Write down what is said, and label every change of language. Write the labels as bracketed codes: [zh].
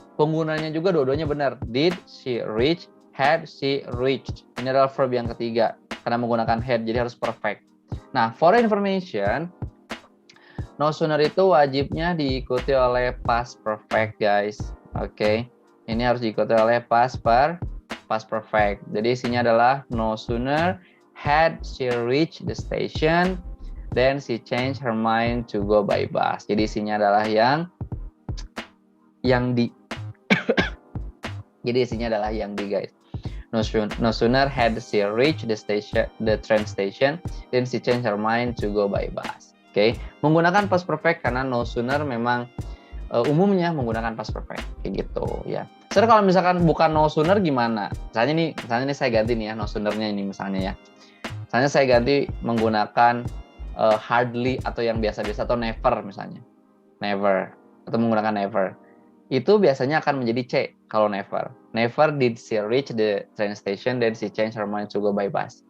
[id] Penggunanya juga dua-duanya benar. [en] Did she reach? Had she reached? [id] Ini adalah verb yang ketiga. Karena menggunakan had, jadi harus perfect. Nah, [en] for information, [id] no sooner itu wajibnya diikuti oleh past perfect, guys. Oke, ini harus diikuti oleh past perfect. Jadi isinya adalah [en] no sooner had she reached the station, then she changed her mind to go by bus. [id] Jadi isinya adalah yang di. Jadi isinya adalah yang di, guys. [en] No sooner had she reached the train station, then she changed her mind to go by bus. [id] Oke, menggunakan past perfect karena no sooner memang umumnya menggunakan past perfect kayak gitu ya. Sekarang kalau misalkan bukan no sooner gimana? Misalnya nih saya ganti nih ya no sooner-nya ini misalnya ya. Misalnya saya ganti menggunakan hardly atau yang biasa-biasa atau never misalnya. Never atau menggunakan never. Itu biasanya akan menjadi C kalau never. [en] Never did she reach the train station, then she changed her mind to go by bus.